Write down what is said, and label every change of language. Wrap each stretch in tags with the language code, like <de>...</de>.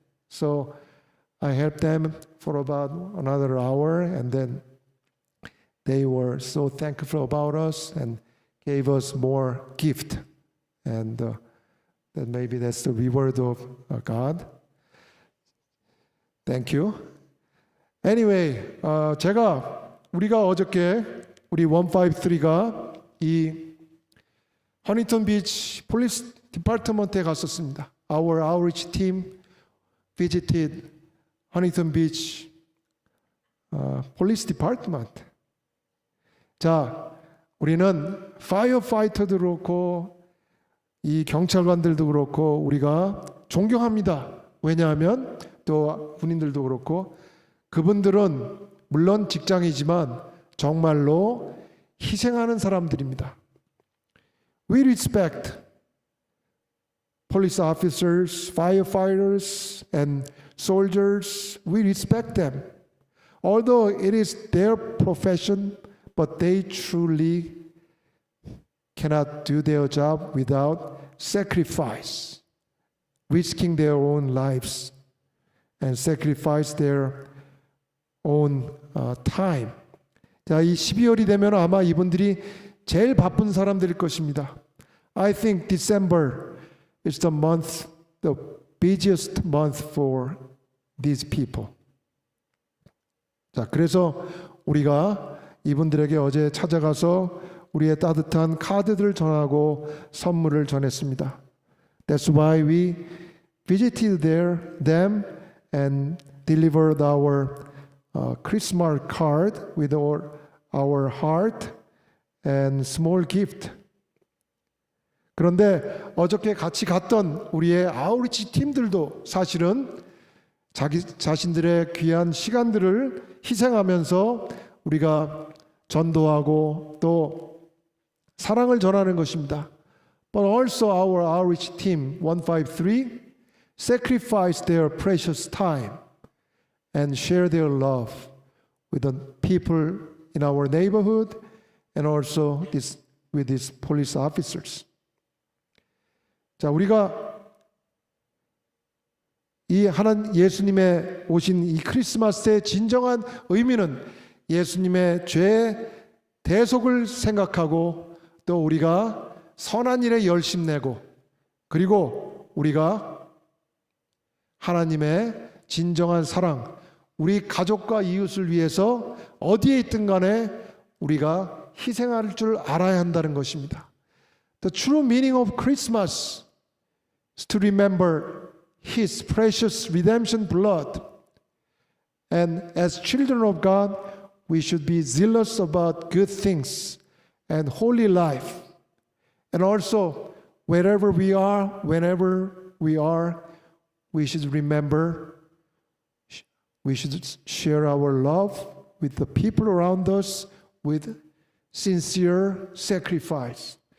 <en>So I helped them for about another hour, and then they were so thankful about us and gave us more gift. And that maybe that's the reward of God. Thank you.</en> <ko>Anyway, 우리가 어저께 우리 153가 이 허니턴 비치 폴리스 디파트먼트에 갔었습니다.</ko> <en>Our outreach team visited Huntington Beach Police Department.</en> <ko>자, 우리는 파이어파이터도 그렇고 이 경찰관들도 그렇고 우리가 존경합니다. 왜냐하면 또 군인들도 그렇고 그분들은 물론 직장이지만 정말로 희생하는 사람들입니다.</ko> <en>We respect police officers, firefighters, and soldiers. We respect them. Although it is their profession, but they truly cannot do their job without sacrifice, risking their own lives and sacrifice their own time.</en> <ko>자, 이 12월이 되면 아마 이분들이 제일 바쁜 사람들일 것입니다.</ko> <en>I think December is the busiest month for these people.</en> <ko>자, 그래서 우리가 이분들에게 어제 찾아가서 우리의 따뜻한 카드들을 전하고 선물을 전했습니다.</ko> <en>That's why we visited them and delivered our Christmas card with our heart and small gift.</en> <ko>그런데 어저께 같이 갔던 우리의 아우리치 팀들도 사실은 자기 자신들의 귀한 시간들을 희생하면서 우리가 전도하고 또 사랑을 전하는 것입니다.</ko> <en>But also our outreach team 153 sacrificed their precious time and share their love with the people in our neighborhood and also with these police officers.</en> <ko>자, 우리가 예수님의 오신 이 크리스마스의 진정한 의미는 예수님의 죄 대속을 생각하고 또 우리가 선한 일에 열심 내고 그리고 우리가 하나님의 진정한 사랑, 우리 가족과 이웃을 위해서 어디에 있든 간에 우리가 희생할 줄 알아야 한다는 것입니다.</ko> <en>The true meaning of Christmas is to remember His precious redemption blood. And as children of God, we should be zealous about good things and holy life. And also, wherever we are, whenever we are, we should remember, we should share our love with the people around us with sincere sacrifice.</en>